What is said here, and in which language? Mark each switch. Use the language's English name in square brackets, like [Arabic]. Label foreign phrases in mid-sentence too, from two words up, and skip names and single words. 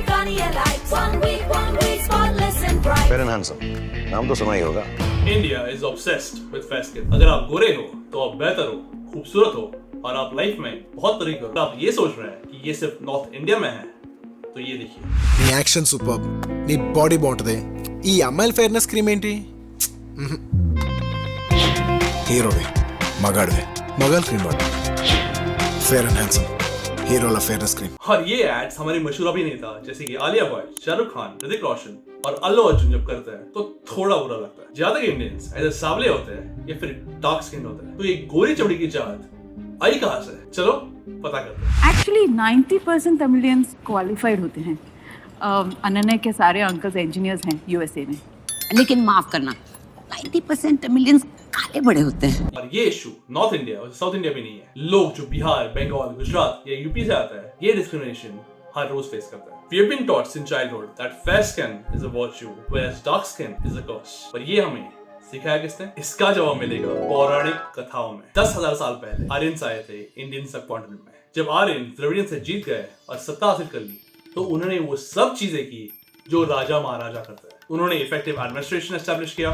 [English] only a light. 1 week, spotless and bright. [Hindi] फेयर एंड हैंडसम, नाम तो सुना ही होगा। [English] India is obsessed with fair skin. [Hindi] अगर आप गोरे हो तो आप बेहतर हो, खूबसूरत हो और आप लाइफ में बहुत तरीके हो। आप ये सोच रहे हैं कि ये सिर्फ नॉर्थ इंडिया में है, तो ये देखिए। [Telugu] నీ యాక్షన్ సూపర్, నీ బాడీ బాగుంటది, ఈ అమ్మాయిల [English] fairness cream [Telugu] ఏంటి? హీరోవే, మగాడివే, మగాళ్ళ క్రీమ్ వాడు, ఫేర్ అండ్ హ్యాండ్సమ్, హీరోల [English] fairness cream. [Hindi] और ये एड्स हमारे मशहूर अभिनेता जैसे कि आलिया भट्ट, शाहरुख खान, ऋतिक रोशन और अल्लू अर्जुन जब करते हैं तो थोड़ा बुरा लगता है। ज्यादातर इंडियंस ऐसे सावले होते हैं या फिर [English] dark skin [Hindi] होते हैं, तो ये गोरी चमड़ी की चाहत आई कहां से? चलो पता करते हैं। एक्चुअली 90% तमिलियंस क्वालिफाइड होते हैं। अनन्या के सारे अंकल्स इंजीनियर्स हैं यूएसए में। लेकिन माफ करना, 90% तमिलियंस काले बड़े होते हैं। और ये इशू नॉर्थ इंडिया और साउथ इंडिया में नहीं है। लोग जो बिहार, बंगाल, गुजरात या यूपी से आता है, ये डिस्क्रिमिनेशन हर रोज फेस करता है। [English] We have been taught since childhood that fair skin is a virtue, whereas dark skin is a curse. [Hindi] पर ये हमें सिखाया किसने? इसका जवाब मिलेगा पौराणिक कथाओं में। 10,000 साल पहले आर्यंस आए थे [English] Indian subcontinent [Hindi] में। जब आर्यन द्रविडियन से जीत गए और सत्ता हासिल कर ली, तो उन्होंने वो सब चीजें की जो राजा महाराजा करते हैं। उन्होंने [English] effective administration establish [Hindi] किया।